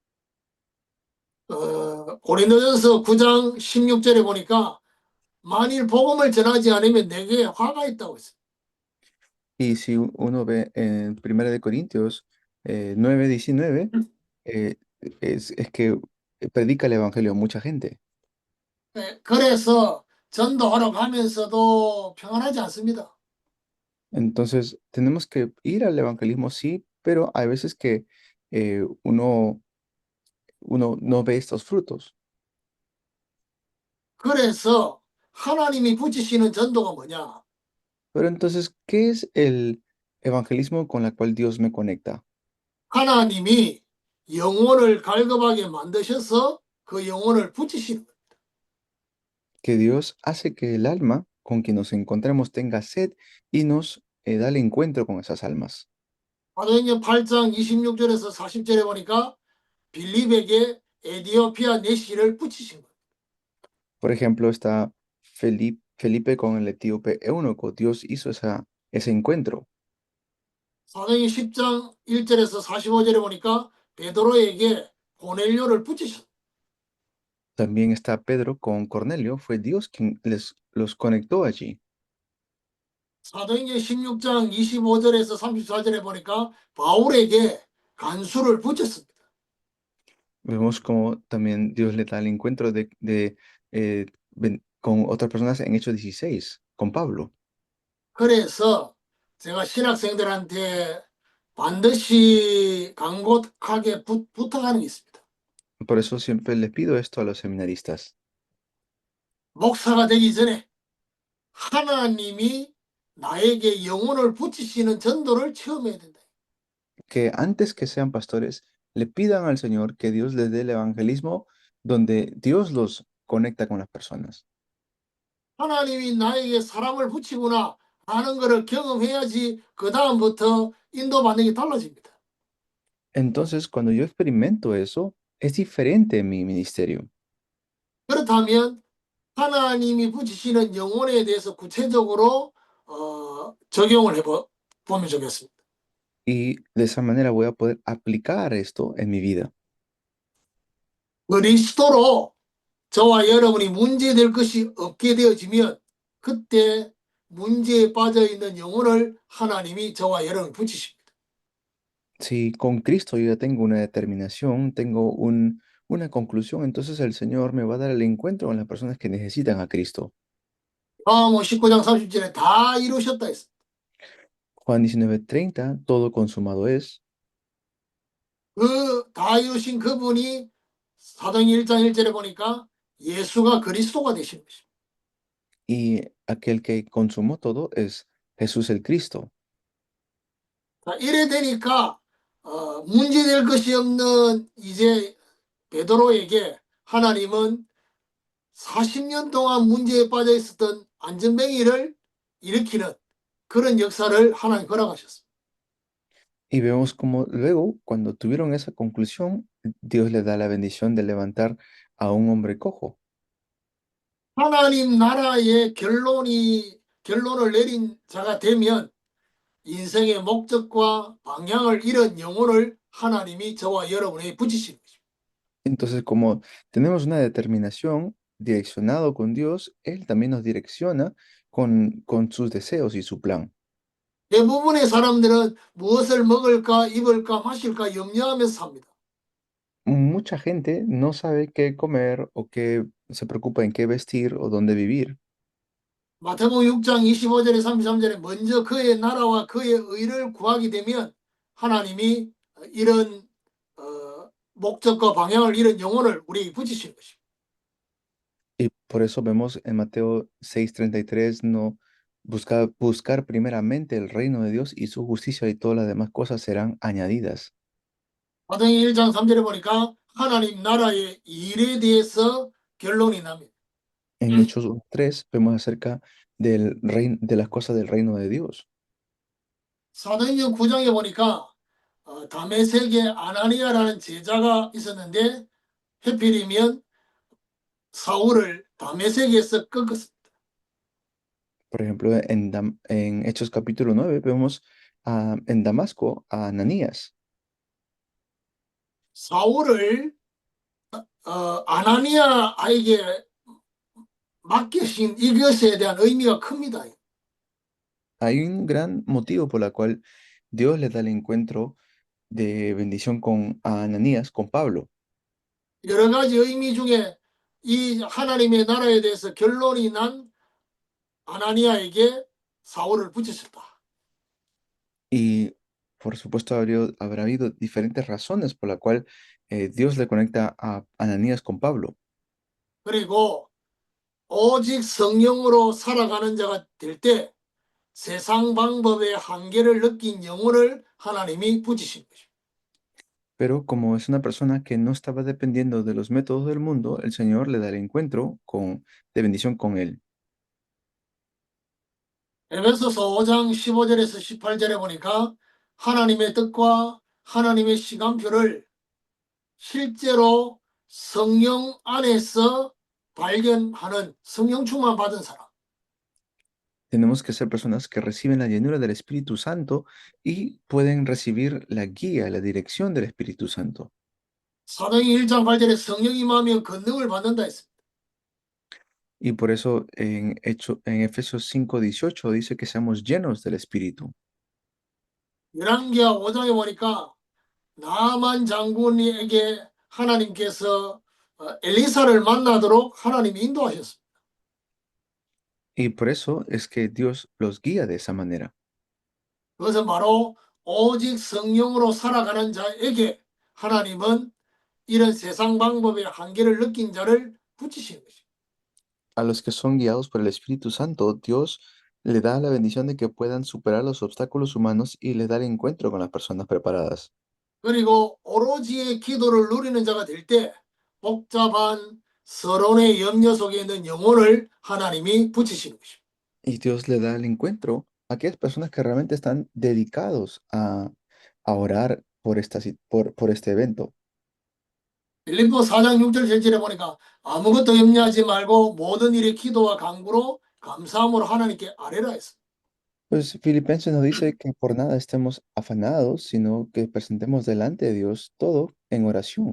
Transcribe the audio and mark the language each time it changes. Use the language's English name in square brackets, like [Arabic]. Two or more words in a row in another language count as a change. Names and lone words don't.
[Korean] 고린도전서 9장 16절에 보니까 만일 복음을 전하지 않으면 내게 화가 있다고 했어요. [Spanish] Y si uno ve en 1 de Corintios 9:19, eh, es que predica el evangelio a mucha gente. [Korean] 그래서 전도하러 가면서도 평안하지 않습니다. [Spanish] Entonces, tenemos que ir al evangelismo, sí, pero hay veces que uno no ve estos frutos. [Korean] 그래서 하나님이 붙이시는 전도가 뭐냐? [Spanish] Pero entonces, ¿qué es el evangelismo con la cual Dios me conecta? [Korean] 하나님이 영혼을 갈급하게 만드셔서 그 영혼을 붙이시는 거예요. [Spanish] Que Dios hace que el alma con quien nos encontremos tenga sed y nos da el encuentro con esas almas. [Korean] 사도행전 8장 26절에서 40절에 보니까 빌립에게 에디오피아 내시를 붙이신 거예요. [Spanish] Por ejemplo, está Felipe con el etíope eunuco. Dios hizo ese encuentro. [Korean] 사도행전 10장 1절에서 45절에 보니까 베드로에게 고넬료를 붙이셨어요. [Spanish] También está Pedro con Cornelio. Fue Dios quien los conectó allí. [Korean] 사도행전 16장 25절에서 34절에 보니까 바울에게 간수를 붙였습니다. [Spanish] Vemos como también Dios le da el encuentro con otras personas en Hechos 16, con Pablo. [Korean] 그래서 제가 신학생들한테 반드시 간곡하게 부탁하는 게 있습니다. [Spanish] Por eso siempre les pido esto a los seminaristas, [Korean] 목사가 되기 전에 하나님이 나에게 영혼을 붙이시는 전도를 체험해야 된다. [Spanish] que antes que sean pastores, le pidan al Señor que Dios les dé el evangelismo donde Dios los conecta con las personas. [Korean] 하나님이 나에게 사람을 붙이구나 하는 것을 경험해야지 그 다음부터 인도받는 게 달라집니다. [Spanish] Entonces, cuando yo experimento eso, es diferente en mi ministerio. [Korean] 그렇다면 하나님이 붙이시는 영혼에 대해서 구체적으로 적용을 해보면 좋겠습니다. [Spanish] Y de esa manera voy a poder aplicar esto en mi vida. [Korean] 그리스도로 저와 여러분이 문제될 것이 없게 되어지면 그때 문제에 빠져 있는 영혼을 하나님이 저와 여러분을 붙이십니다. [Spanish] Si con Cristo yo ya tengo una determinación, tengo una conclusión, entonces el Señor me va a dar el encuentro con las personas que necesitan a Cristo. [Korean] 뭐 19장 30절에 다 이루셨다 했어. [Spanish] Juan 19:30, todo consumado es. [Korean] 그 다 이루신 그분이 사도행 1장 1절에 보니까 예수가 그리스도가 되신 것입니다. [Spanish] Y aquel que consumó todo es Jesús el Cristo. [Korean] 자, 이래 되니까 문제될 것이 없는 이제 베드로에게 하나님은 40년 동안 문제에 빠져 있었던 안전뱅이를 일으키는 그런 역사를 하나님 허락하셨습니다. [Spanish] Y vemos como luego, cuando tuvieron esa conclusión, Dios le da la bendición de levantar a un hombre cojo. [Korean] 하나님 나라의 결론을 내린 자가 되면 인생의 목적과 방향을 잃은 영혼을 하나님이 저와 여러분에게 붙이시는 것입니다. [Spanish] Entonces, como tenemos una determinación direccionado con Dios, Él también nos direcciona con sus deseos y su plan. [Korean] 대부분의 사람들은 무엇을 먹을까, 입을까, 마실까 염려하면서 삽니다. [Spanish] Mucha gente no sabe qué comer o qué se preocupa en qué vestir o dónde vivir. [Korean] 마태복음 6장 25절에 33절에 먼저 그의 나라와 그의 의를 구하게 되면 하나님이 이런 목적과 방향을 잃은 영혼을 우리에게 붙이시는 것입니다. [Spanish] Y por eso vemos en Mateo 6:33, no, buscar primeramente el reino de Dios y su justicia y todas las demás cosas serán añadidas. [Korean] 사도행 1장 3절에 보니까 하나님 나라의 일에 대해서 결론이 납니다. [Spanish] En Hechos 3 vemos acerca del reino, de las cosas del reino de Dios. [Korean] 사도행전 9장에 보니까 다메섹에 아나니아라는 제자가 있었는데 해필이면 사울을 다메섹에서 꺾었습니다. [Spanish] Por ejemplo, en Hechos capítulo 9 vemos en Damasco a Ananías. [Korean] 사울을 아나니아에게 맡기신 이것에 대한 의미가 큽니다. [Spanish] Hay un gran motivo por el cual Dios le da el encuentro de bendición a Ananías, con Pablo. [Korean] 여러 가지 의미 중에 이 하나님의 나라에 대해서 결론이 난 아나니아에게 사울을 붙이셨다. [Spanish] Y por supuesto habrá habido diferentes razones por la cual Dios le conecta a Ananías con Pablo. [Korean] 그리고 오직 성령으로 살아가는 자가 될 때 세상 방법의 한계를 느낀 영혼을 하나님이 붙이신 것입니다. [Spanish] Pero como es una persona que no estaba dependiendo de los métodos del mundo, el Señor le da el encuentro de bendición con él. [Korean] 에베소서 5장 15절에서 18절에 보니까 하나님의 뜻과 하나님의 시간표를 실제로 성령 안에서 발견하는 성령 충만 받은 사람. [Spanish] Tenemos que ser personas que reciben la llenura del Espíritu Santo y pueden recibir la guía, la dirección del Espíritu Santo. [Korean] 사도행 1장 8절에 성령이 임하면 권능을 받는다 했습니다. [Spanish] Y por eso en Efesios 5:18 dice que seamos llenos del Espíritu. [Korean] 열왕기하 5장에 보니까 나만 장군에게 하나님께서 엘리사를 만나도록 하나님이 인도하셨습니다. [Spanish] Y por eso es que Dios los guía de esa manera. [Korean] 그것은 바로 오직 성령으로 살아가는 자에게 하나님은 이런 세상 방법의 한계를 느낀 자를 붙이시는 것입니다. [Spanish] A los que son guiados por el Espíritu Santo, Dios le da la bendición de que puedan superar los obstáculos humanos y les da el encuentro con las personas preparadas. [Korean] 그리고 오로지의 기도를 누리는 자가 될 때 복잡한 서론의 염려 속에 있는 영혼을 하나님이 붙이시는 것입니다. [Spanish] Y Dios le da el encuentro a aquellas personas que realmente están dedicados a orar por este evento. [Korean] 빌립보 4장 6절 7절에 보니까 아무것도 염려하지 말고 모든 일에 기도와 간구로 감사함으로 하나님께 아뢰라 했습니다. [Spanish] Pues Filipenses nos dice que por nada estemos afanados, sino que presentemos delante de Dios todo en oración.